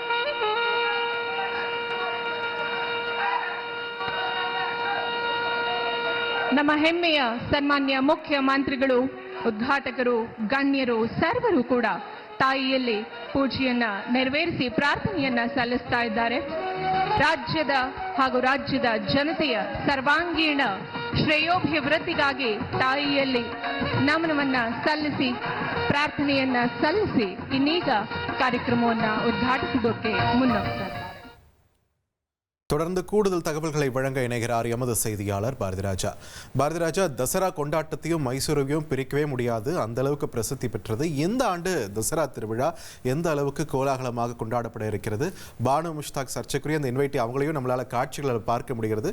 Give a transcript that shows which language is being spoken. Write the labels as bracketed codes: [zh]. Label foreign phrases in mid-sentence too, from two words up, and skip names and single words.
[kn] ನಮ್ಮ ಹೆಮ್ಮೆಯ ಸನ್ಮಾನ್ಯ ಮುಖ್ಯಮಂತ್ರಿಗಳು, ಉದ್ಘಾಟಕರು, ಗಣ್ಯರು ಸರ್ವರು ಕೂಡ ತಾಯಿಯಲ್ಲಿ ಪೂಜೆಯನ್ನ ನೆರವೇರಿಸಿ ಪ್ರಾರ್ಥನೆಯನ್ನ ಸಲ್ಲಿಸ್ತಾ ಇದ್ದಾರೆ. ರಾಜ್ಯದ ಹಾಗೂ ರಾಜ್ಯದ ಜನತೆಯ ಸರ್ವಾಂಗೀಣ ಶ್ರೇಯೋಭಿವೃದ್ಧಿಗಾಗಿ ತಾಯಿಯಲ್ಲಿ ನಮನವನ್ನ ಸಲ್ಲಿಸಿ ಪ್ರಾರ್ಥನೆಯನ್ನ ಸಲ್ಲಿಸಿ ಇನ್ನೀಗ ಕಾರ್ಯಕ್ರಮವನ್ನ ಉದ್ಘಾಟಿಸುವುದಕ್ಕೆ ಮುನ್ನೋಗ್ತಾರೆ. [ta] தொடர்ந்து கூடுதல் தகவல்களை வழங்க இணைகிறார் எமது செய்தியாளர் பாரதிராஜா. பாரதிராஜா, தசரா கொண்டாட்டத்தையும் மைசூரையும் பிரிக்கவே முடியாது, அந்த அளவுக்கு பிரசித்தி பெற்றது. இந்த ஆண்டு தசரா திருவிழா எந்த அளவுக்கு கோலாகலமாக கொண்டாடப்பட இருக்கிறது? பானு முஷ்தாக் சர்ச்சைக்குரிய அந்த இன்வைட்டி அவங்களையும் நம்மளால காட்சிகளை பார்க்க முடிகிறது.